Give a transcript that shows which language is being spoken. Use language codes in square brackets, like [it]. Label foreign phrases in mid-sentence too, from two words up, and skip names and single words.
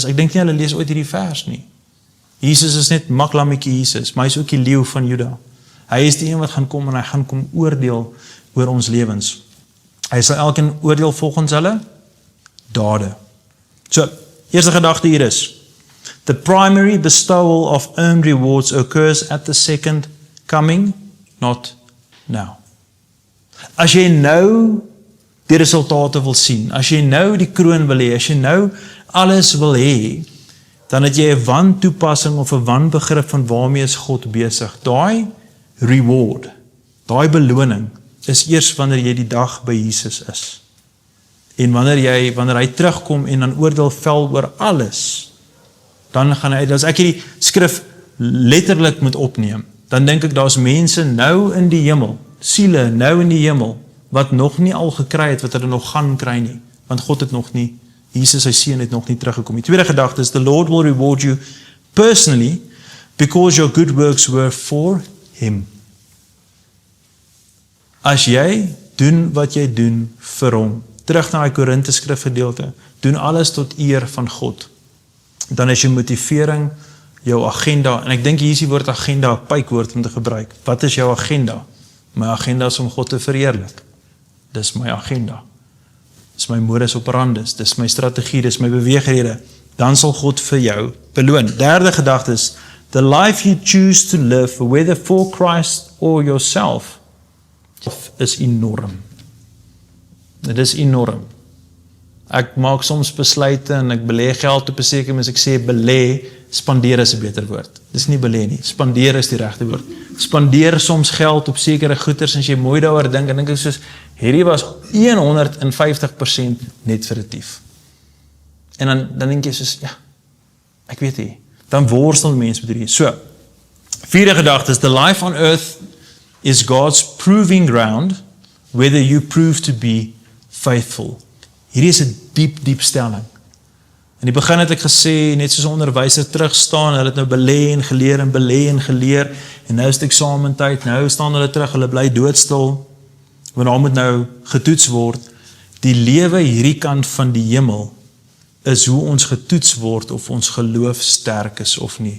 [af] Ek dink nie hulle lees ooit hierdie vers nie. Jesus is net maklammetjie Jesus, maar hy is ook die leeu van Juda. Hy is die een wat gaan kom en hy gaan kom oordeel oor ons lewens. Hy sal elkeen oordeel volgens hulle dade. So, eerste gedagte hier is, [en] the primary bestowal of earned rewards occurs at the second coming, not now. [af] As jy nou die resultate wil sien, as jy nou die kroon wil hê, as jy nou alles wil hê, dan het jy 'n wantoepassing of 'n wanbegrip van waarmee is God besig. Daai reward, daai beloning, is eers wanneer jy die dag by Jesus is. En wanneer hy terugkom en dan oordeel vel oor alles, dan gaan hy, as ek hierdie skrif letterlik moet opneem, dan dink ek daar's mense nou in die hemel, siele nou in die hemel, wat nog nie al gekry het, wat hulle nog gaan kry nie, want God het nog nie, Jesus sy seun het nog nie teruggekom. Die tweede gedagte is, [en] the Lord will reward you personally, because your good works were for Him. [af] As jy doen wat jy doen vir hom, terug na die Korinte skrifgedeelte, doen alles tot eer van God, dan is jou motivering, jou agenda, en ek dink hier is die woord agenda 'n pypwoord om te gebruik. Wat is jou agenda? My agenda is om God te verheerlik. Dis my agenda. Dis my [la] modus operandus, [af] dis my strategie, dis my beweegrede. Dan sal God vir jou beloon. Derde gedagte is, [en] the life you choose to live, whether for Christ or yourself, [af] is enorm. Dit is enorm. Ek maak soms besluite en ek belê geld op 'n sekere manier, as ek sê belê, spandeer is 'n beter woord. Dis nie belê nie, spandeer is die regte woord. Spandeer soms geld op sekere goederes, en as jy mooi daaroor dink, en dink ek soos, hierdie was 150% net verretief. En dan dink jy soos, ja, ek weet nie, dan worstel mense met hierdie. So, vierde gedagte is, [en] the life on earth is God's proving ground, whether you prove to be faithful. [af] Hierdie is 'n diep stelling. In die begin het ek gesê, net soos 'n onderwyser terugstaan, hulle het nou belê en geleer en belê en geleer, en nou is dit eksamentyd, nou staan hulle terug, hulle bly doodstil, want daar moet nou getoets word. Die lewe hierdie kant van die hemel is hoe ons getoets word of ons geloof sterk is of nie.